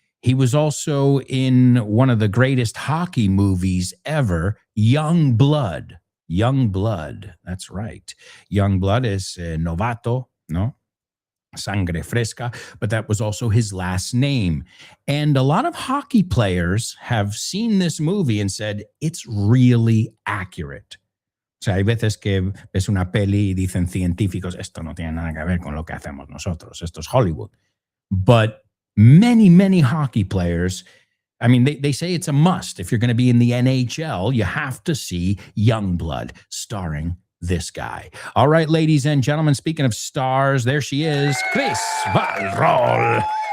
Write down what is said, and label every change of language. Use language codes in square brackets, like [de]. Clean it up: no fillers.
[en] He was also in one of the greatest hockey movies ever, Young Blood. Young Blood, that's right. Young Blood is [es] novato, no? Sangre fresca, [en] but that was also his last name. And a lot of hockey players have seen this movie and said, it's really accurate. [es] O sea, hay veces que ves una peli y dicen científicos, esto no tiene nada que ver con lo que hacemos nosotros, esto es Hollywood. [en] But many, many hockey players, I mean, they say it's a must. If you're going to be in the NHL, you have to see Youngblood starring this guy. All right, ladies and gentlemen, speaking of stars, there she is, Chris Valrol.